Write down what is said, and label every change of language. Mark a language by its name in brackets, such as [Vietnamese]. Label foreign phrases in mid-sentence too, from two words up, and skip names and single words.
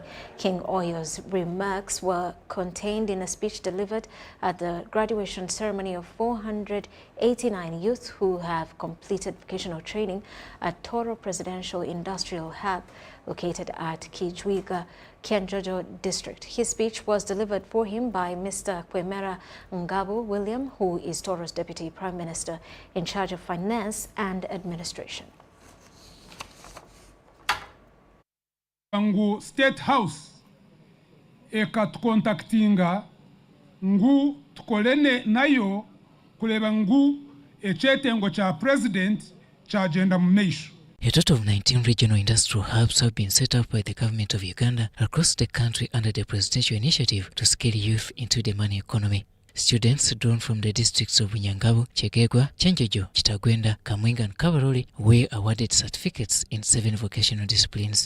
[English] King Oyo's remarks were contained in a speech delivered at the graduation ceremony of 489 youth who have completed vocational training at Toro Presidential Industrial Hub, located at Kijwiga, Kianjojo District. His speech was delivered for him by Mr. Kwemera Ngabo William, who is Toro's Deputy Prime Minister in charge of finance and administration. [Tooro] Ngu State House eka tukontaktinga ngu tukolene nayo kuleba ngu echetengo cha president cha agenda mmeisho. [English] A total of 19 regional industrial hubs have been set up by the government of Uganda across the country under the presidential initiative to scale youth into the money economy. Students drawn from the districts of Nyangabo, Chegegwa, Chenjojo, Chitagwenda, Kamwinga and Kabaroli were awarded certificates in 7 vocational disciplines.